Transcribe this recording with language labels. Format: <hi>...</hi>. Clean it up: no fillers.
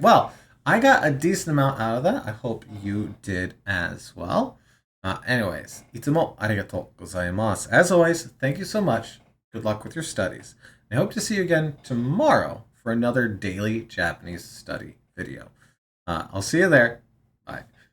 <en>Well, I got a decent amount out of that. I hope you did as well.</en> <ja>Anyways, いつもありがとうございます.</ja> <en>As always, thank you so much. Good luck with your studies. I hope to see you again tomorrow for another daily Japanese study video. I'll see you there. Bye.</en>